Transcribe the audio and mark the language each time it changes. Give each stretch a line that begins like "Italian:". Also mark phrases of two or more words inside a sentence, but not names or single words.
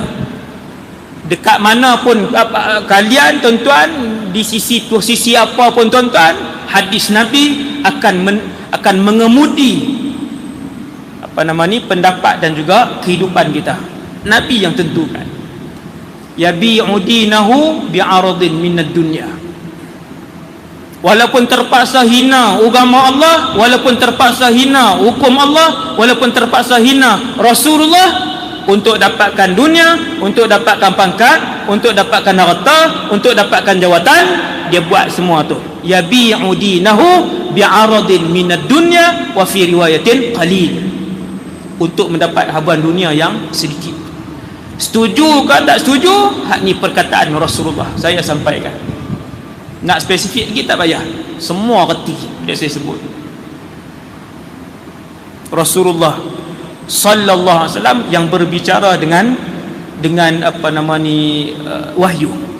Malay: Dekat mana pun kalian tuan-tuan, di sisi posisi apa pun tuan-tuan, hadis Nabi akan mengemudi pendapat dan juga kehidupan kita. Nabi yang tentukan.
Arabic: يبيع دينه بعرض من الدنيا.
Malay: Walaupun terpaksa hina agama Allah, walaupun terpaksa hina hukum Allah, walaupun terpaksa hina Rasulullah, untuk dapatkan dunia, untuk dapatkan pangkat, untuk dapatkan harta, untuk dapatkan jawatan, dia buat semua tu.
Arabic: يبيع دينه بعرض من الدنيا وفي رواية قليل.
Malay: Untuk mendapat habuan dunia yang sedikit. Setuju ke tak setuju? Hak ni perkataan Rasulullah. Saya sampaikan. Nak spesifik lagi tak payah. Semua reti yang saya sebut. Rasulullah
Arabic: صلى الله عليه وسلم
Malay: yang berbicara dengan wahyu.